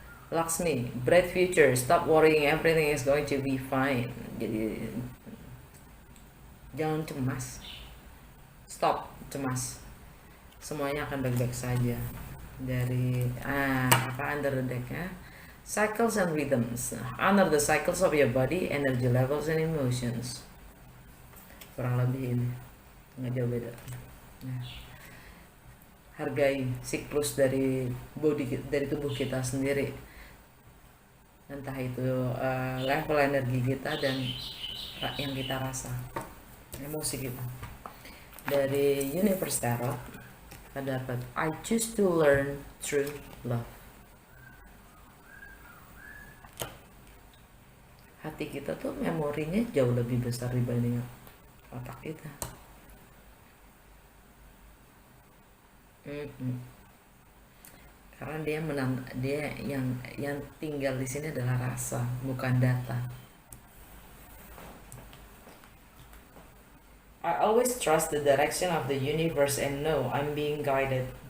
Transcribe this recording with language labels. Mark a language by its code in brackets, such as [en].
[en] Laksmi, bright future, stop worrying, everything is going to be fine. [id] Jadi jangan cemas, stop cemas, semuanya akan baik-baik saja. Dari [en] under the deck, ya, cycles and rhythms, honor the cycles of your body, energy levels and emotions. [id] Kurang lebih ini nggak jauh beda. Nah, hargai siklus dari tubuh kita sendiri, entah itu level energi kita dan yang kita rasa, emosi kita. Dari Universe Tarot kita dapat [en] I choose to learn through love. [id] Hati kita tuh memorinya jauh lebih besar dibanding otak kita. Karena dia yang tinggal di sini adalah rasa, bukan data. [en] I always trust the direction of the universe and know I'm being guided.